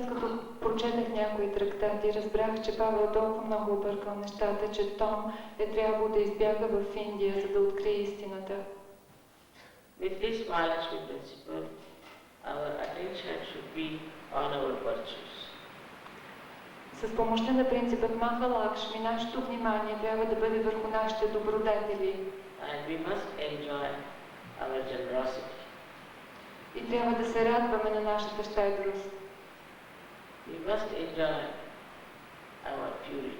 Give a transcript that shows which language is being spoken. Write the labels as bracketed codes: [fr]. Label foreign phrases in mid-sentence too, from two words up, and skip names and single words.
[bg] Докато прочетах някои трактати, разбрах, че Павел толкова много объркал нещата, че Том е трябвало да избяга в Индия, за да открие истината. [en] With this Mahalakshmi principle, our attention should be on our virtues. [bg] С помощта на принципът Махалакшми, нашето внимание трябва да бъде върху нашите добродетели. [en] And we must enjoy our generosity. [bg] И трябва да се радваме на нашата щедрост. [en] We must enjoy our purity.